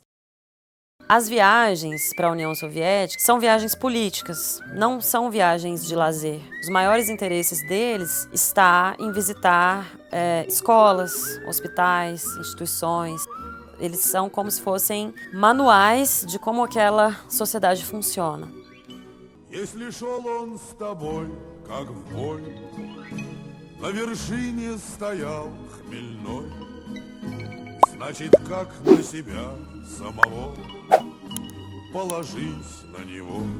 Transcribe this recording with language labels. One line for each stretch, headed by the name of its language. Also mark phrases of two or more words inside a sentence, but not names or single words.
Portuguese: As viagens para a União Soviética são viagens políticas, não são viagens de lazer. Os maiores interesses deles está em visitar escolas, hospitais, instituições. Eles são como se fossem manuais de como aquela sociedade funciona.
Russian: Если шел он с тобой, как в бой, на вершине стоял хмельной, значит, как на себя самого, положись на него.